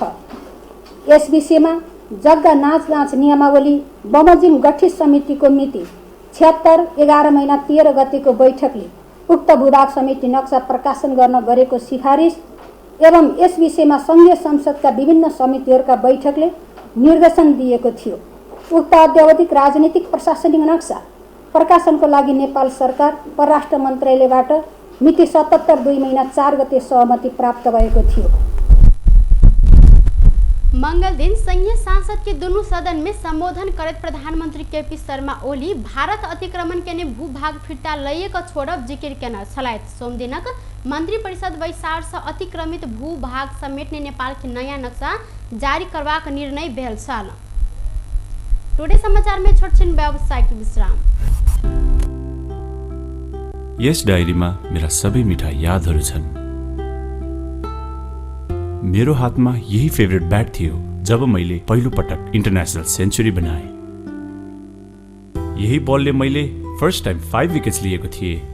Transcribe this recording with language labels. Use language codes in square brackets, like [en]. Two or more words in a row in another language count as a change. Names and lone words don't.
[ne] यस विषयमा जग्गा नाच नियमावली बमोजिम गठित समितिको मिति 76 11 महिना 13 गतेको बैठकले उक्त भूभाग समिति नक्सा प्रकाशन गर्न गरेको सिफारिस एवं यस विषयमा संघीय संसदका विभिन्न समितिहरूका बैठकले निर्देशन दिएको थियो। उक्त अद्यावधिक राजनीतिक प्रशासनिक नक्सा प्रकाशनको लागि नेपाल सरकार परराष्ट्र मन्त्रालयबाट मिति 77 2 महिना 4 गते सहमति प्राप्त भएको थियो। [mai] मंगल दिन संघीय सांसद के दोनों सदन में संबोधन करत प्रधानमंत्री केपी शर्मा ओली भारत अतिक्रमण के भूभाग फिर्ता लैएको छोड़ब जिक्र केना छलैथ। सोमदिनक मंत्री परिषद बैसार से अतिक्रमित भूभाग समेटने नेपाल के नया नक्शा जारी करबाक निर्णय भेल छल। टुडे समाचार में छोटछिन व्यावसायिक विश्राम। [ne] यस डायरीमा मेरा सबै मिठा यादहरू छन्। मेरो हातमा यही [en] favourite bat [ne] थियो जब मैले पहिलो पटक [en] international century [ne] बनाए। यही बलले मैले [en] first time [ne] 5 विकेट्स लिएको थिएँ।